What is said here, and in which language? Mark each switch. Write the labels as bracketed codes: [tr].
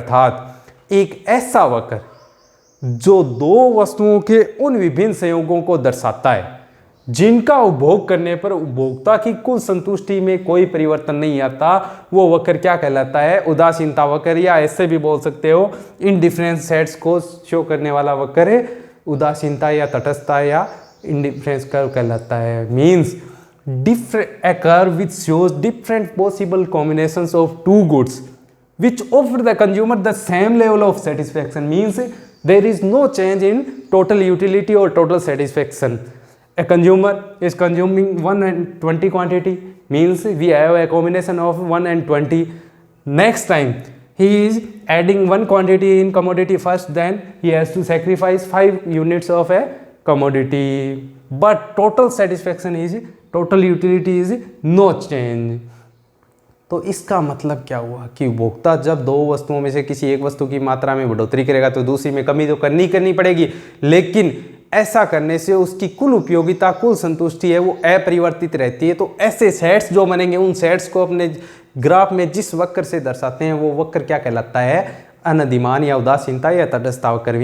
[hi] अर्थात एक ऐसा वक्र जो दो वस्तुओं के उन विभिन्न संयोगों को दर्शाता है जिनका उपभोग करने पर उपभोक्ता की कुल संतुष्टि में कोई परिवर्तन नहीं आता, वो वक्र क्या कहलाता है, उदासीनता वक्र। या ऐसे भी बोल सकते हो [en] indifferent sets [hi] को शो करने वाला वक्र उदासीनता या तटस्थता या इंडिफरेंस कर्व कहलाता है। [en] मीन्स a curve which shows different possible combinations of two goods which offer the consumer the same level of satisfaction, means there is no change in total utility or total satisfaction. A consumer is consuming 1 and 20 quantity, means we have a combination of 1 and 20. Next time he is adding one quantity in commodity first, then he has to sacrifice 5 units of a commodity, but total satisfaction is, total utility is no change. [hi] तो इसका मतलब क्या हुआ कि उपभोक्ता जब दो वस्तुओं में से किसी एक वस्तु की मात्रा में बढ़ोतरी करेगा तो दूसरी में कमी तो करनी पड़ेगी, लेकिन ऐसा करने से उसकी कुल उपयोगिता, कुल संतुष्टि है वो अपरिवर्तित रहती है। तो ऐसे सेट्स जो बनेंगे, उन सेट्स को अपने ग्राफ में जिस वक्र से दर्शाते हैं वो वक्र क्या कहलाता है, अनधिमान या उदासीनता या तटस्थता वक्र।